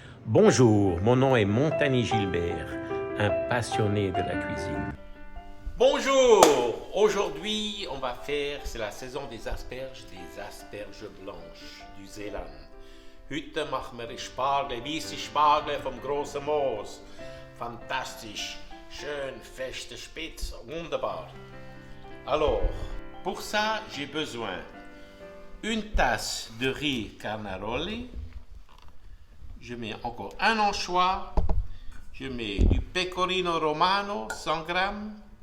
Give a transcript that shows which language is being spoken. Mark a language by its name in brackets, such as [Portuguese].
[French] Bonjour, mon nom est Montagny Gilbert, un passionné de la cuisine. Bonjour, aujourd'hui on va faire, c'est la saison des asperges blanches du Zeeland. [German] Heute machen wir Spargel, weiße Spargel vom großen Moos. Fantastisch, schön, feste, spitz, wunderbar. [French] Alors, pour ça, j'ai besoin une tasse de riz carnaroli. Je mets encore un anchois. Je mets du pecorino romano, 100 grammes.